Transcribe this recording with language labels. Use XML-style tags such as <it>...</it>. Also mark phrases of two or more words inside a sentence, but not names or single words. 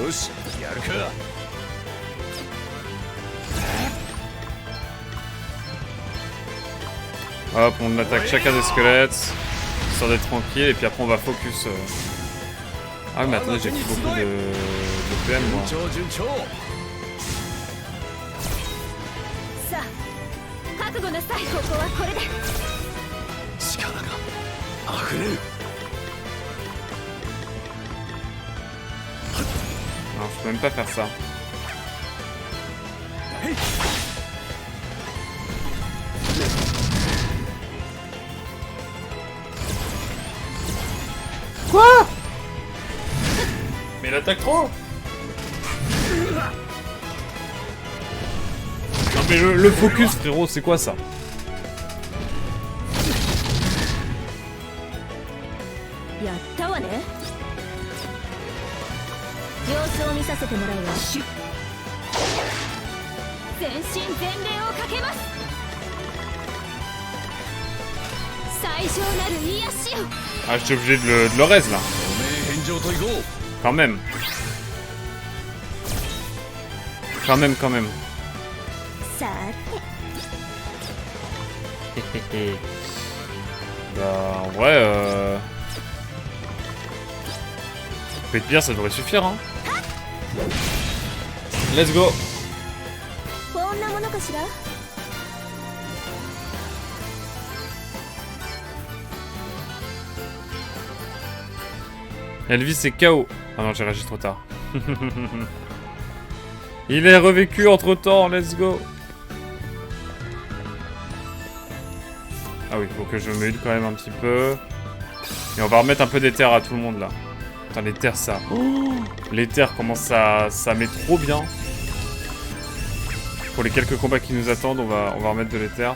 <fr>Hop, on attaque chacun des squelettes. Histoire d'être tranquille, et puis après on va focus. Ah, mais attendez, j'ai pris beaucoup de PM, moi.</fr> <ja>さあ覚悟なさい。ここはこれで。力が溢れる。</ja> <fr>Non, je peux même pas faire ça. Quoi? Mais il attaque trop. Non mais le focus, frérot, c'est quoi ça?</fr> <ja>やったわね。様子を見させてもらうわ。全身全霊をかけます。最上なる癒しを。</ja> <fr>Ah, je suis obligé de le raise là. Quand même. Quand même.</fr> <ja>さて。</ja> <fr>Bah, en vrai, peut être bien, ça devrait suffire, hein.</fr> <en>Let's go.</en> <ja>こんなものかしら。</ja> <fr>Elvis est KO. Ah non, j'ai réagi trop tard. Il est revécu entre temps,</fr> <en>let's go.</en> <fr>Ah oui, faut que je me heal quand même un petit peu. Et on va remettre un peu d'éther à tout le monde là. Putain, l'éther ça. Oh, l'éther, comment ça met trop bien. Pour les quelques combats qui nous attendent, on va remettre de l'éther.</fr>